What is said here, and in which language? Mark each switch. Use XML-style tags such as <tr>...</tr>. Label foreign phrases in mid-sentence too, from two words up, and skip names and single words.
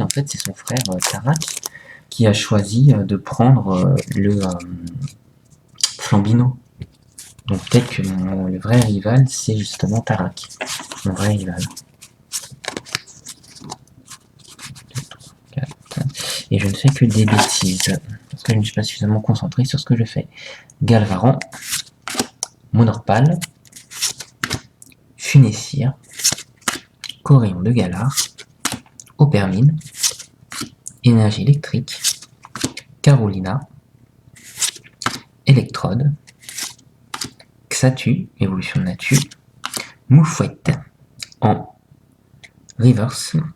<fr>En fait, c'est son frère Tarak qui a choisi de prendre le Flambino. Donc peut-être que le vrai rival, c'est justement Tarak. Mon vrai rival. 4. Et je ne fais que des bêtises. Parce que je ne suis pas suffisamment concentré sur ce que je fais. Galvaran. Monorpal. Funessir. Coréon de Galar. Opermine. Énergie électrique. Carolina. Electrode. Xatu, évolution de nature. Moufouette en reverse.</fr>